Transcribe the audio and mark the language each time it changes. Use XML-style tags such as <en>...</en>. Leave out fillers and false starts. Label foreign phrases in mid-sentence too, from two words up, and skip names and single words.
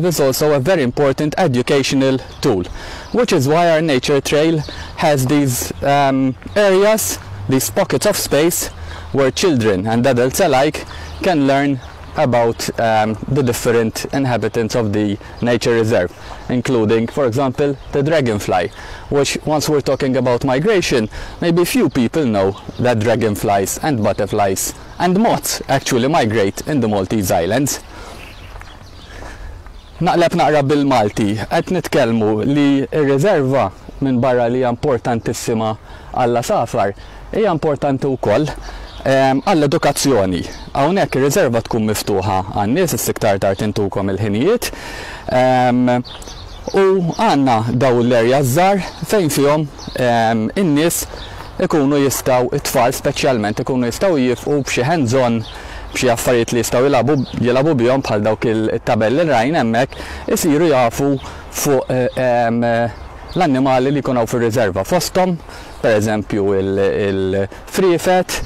<en>is also a very important educational tool, which is why our nature trail has these areas, these pockets of space where children and adults alike can learn about the different inhabitants of the nature reserve, including, for example, the dragonfly, which, once we're talking about migration, maybe few people know that dragonflies and butterflies and moths actually migrate in the Maltese Islands.</en> <mt>Naqleb naqra bil-Malti, qed nitkellmu li r-riserva minn barra li hija importantissima għall-għasafar hija importanti wkoll għall-edukazzjoni. Hawnhekk ir-riserva tkun miftuħa għan-nies, is-iktar tard intukom il-ħinijiet, u għandna dawn l-erja żgħar fejn fihom in-nies ikunu jistgħu, it-tfal speċjalment ikunu jistgħu jifqu b'xi hands-on, b'xi affarijiet li jistgħu jilagħbu bihom bħal dawk it-tabelli li rajn hemmhekk, isiru jafu fuq l-annimali li jkunu fir-riserva fosthom, pereżempju il-frifet.</mt>